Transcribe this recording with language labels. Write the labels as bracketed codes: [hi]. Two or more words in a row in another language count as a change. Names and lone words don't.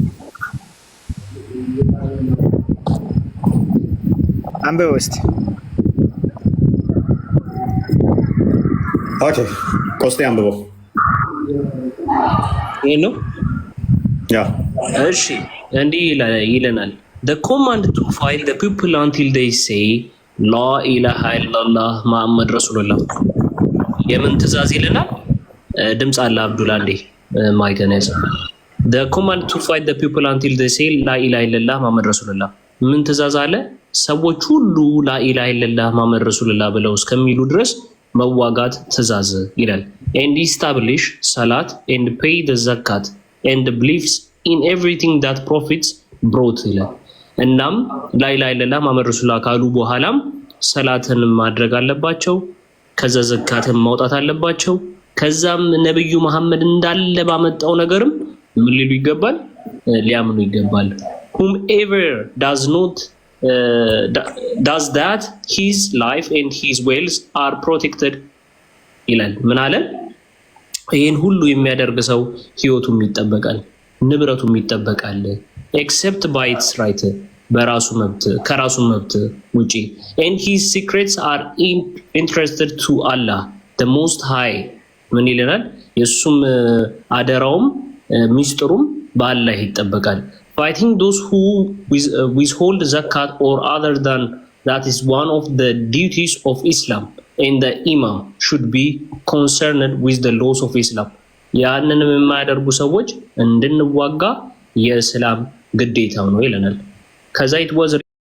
[am] አንብበው እስቲ። ኦኬ ቆስጤ አንብበው። ይሄ ነው ያ እሺ። እንዲህ ይለናል [en] the command to fight the people until they say [ar] لا إله إلا الله محمد رسول الله። [am] የምን ትእዛዝ ይለናል? ድምፅ አለ አብዱላ እንዴ ማይከነስ [en] the command to fight the people until they say [ar] لا إله إلا الله محمد رسول الله። [am] ምን ትእዛዝ አለ? ሰዎች ሁሉ [ar] لا إله إلا الله محمد رسول الله [am] ብለው እስከሚሉ ድረስ መዋጋት ትእዛዝ ይላል። [en] and establish salat and pay the zakat and believes in everything that prophets brought [am] ይላል። እናም [ar] لا إله إلا الله محمد رسول الله [am] ካሉ በኋላም ሰላትን ማድረግ አለባቸው፣ ከዛ ዘካትን ማውጣት አለባቸው። ከዛም ነብዩ መሐመድ እንዳለ ባመጣው ነገርም ምን ሊሉ ይገባል? ሊያምኑ ይገባል። [en] whomever does not does that his life and his wealth are protected [am] ይላል። ምን አለ? ይሄን ሁሉ የሚያደርግ ሰው ህይወቱም ይጠበቃል፣ ንብረቱም ይጠበቃል። [en] except by its right [am] በራሱ መብት ከራሱ መብት ውጪ [en] and his secrets are interested to Allah the most high [am] ምን ይለናል? የሱም አደራውም ሚስጥሩም በአላህ ይጠበቃል። [en] fighting those who withhold zakat or other than that is one of the duties of Islam and the imam should be concerned with the laws of Islam። [am] ያንንም የማያደርጉ ሰዎች እንድንዋጋ የእስላም ግዴታው ነው ይለናል። [en] ከዛ it was